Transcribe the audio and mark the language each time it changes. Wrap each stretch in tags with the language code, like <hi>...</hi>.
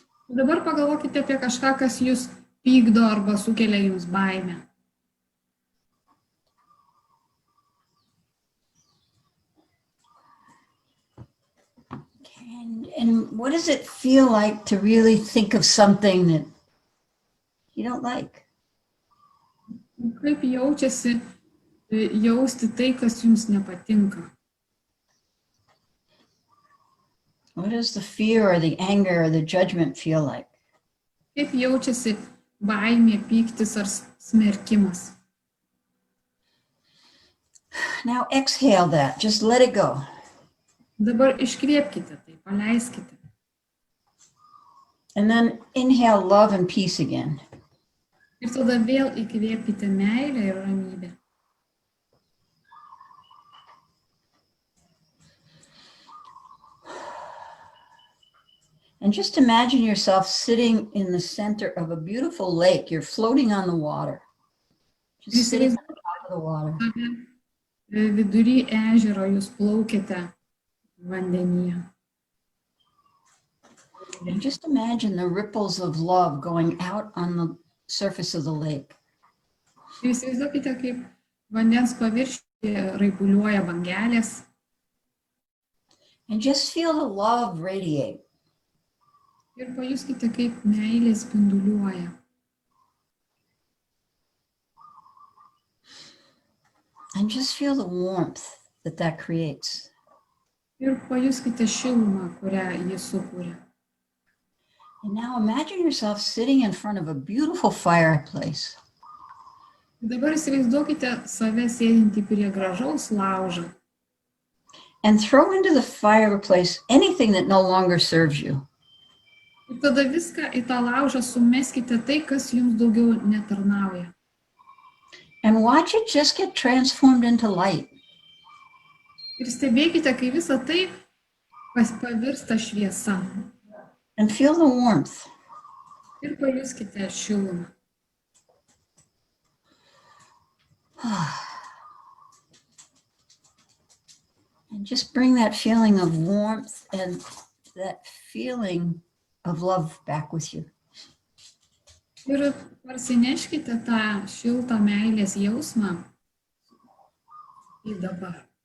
<lt>Dabar pagalvokite apie kažką, kas jūs pykdo arba sukelia jums baimę.</lt> <en>And what does it feel like to really think of something that you don't like?</en> <lt>Kaip jaučiasi jausti tai, kas jums nepatinka?</lt> <en>What does the fear or the anger or the judgment feel like?</en> <lt>Kaip jaučiasi baimė, pyktis ar smerkimas?</lt> <en>Now exhale that, just let it go.</en> <lt>Dabar iškvėpkite tai, paleiskite.</lt> <en>And then inhale love and peace again.</en> <lt>Ir tada vėl įkvėpkite meilę ir ramybę.</lt> <en>And just imagine yourself sitting in the center of a beautiful lake. You're floating on the water. Just sitting on the top of the water.</en> <lt>Vidury ežero jūs plaukėte vandenyje.</lt> <en>And just imagine the ripples of love going out on the surface of the lake.</en> <lt>Ir įsivaizduokite, kaip vandens paviršiuje raibuliuoja bangelės.</lt> <en>And just feel the love radiate.</en> <lt>Ir pajuskite, kaip meilė spinduliuoja.</lt> <en>And just feel the warmth that that creates.</en> <lt>Ir pajuskite šilumą, kurią jis sukuria.</lt> <en>And now imagine yourself sitting in front of a beautiful fireplace.</en> <lt>Dabar įsivaizduokite save sėdintį prie gražaus laužo.</lt> <en>And throw into the fireplace anything that no longer serves you.</en> <lt>Ir tada viską į tą laužą sumeskite tai, kas jums daugiau netarnauja.</lt> <en>And watch it just get transformed into light.</en> <lt>Ir stebėkite, kai visa tai pavirsta šviesa.</lt> <en>And feel the warmth.</en> <lt>Ir pajuskite šilumą.</lt> <en>And just bring that feeling of warmth and that feeling of love back with you.</en> <lt>Ir parsineškite tą šiltą meilės jausmą į dabar.</lt>